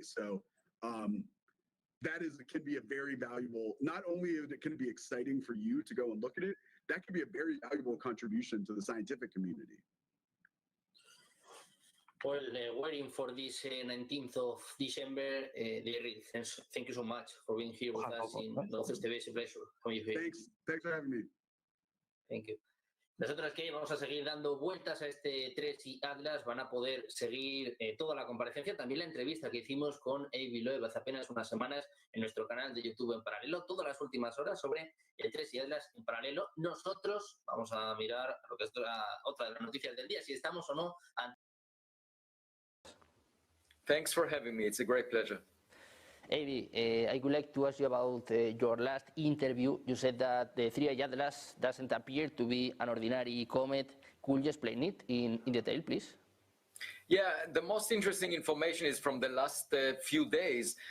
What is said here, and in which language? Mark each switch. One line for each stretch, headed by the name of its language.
English: So that can be a very valuable, not only can it be exciting for you to go and look at it, that can be a very valuable contribution to the scientific community. Well, waiting for this 19th of December, Derry, thank you so much for being here with us in Northwest TV. It's a pleasure having you here. Thanks for having me. Thank you.
Spanish: Nosotros que vamos a seguir dando vueltas a este 3i Atlas, van a poder seguir toda la comparecencia, también la entrevista que hicimos con Avi Loeb hace apenas unas semanas en nuestro canal de YouTube en paralelo, todas las últimas horas sobre el 3i Atlas en paralelo. Nosotros vamos a mirar lo que es otra de las noticias del día, si estamos o no ante.
English: Thanks for having me. It's a great pleasure. Avi, I would like to ask you about your last interview. You said that the 3i Atlas doesn't appear to be an ordinary comet. Could you explain it in detail, please? Yeah, the most interesting information is from the last few days.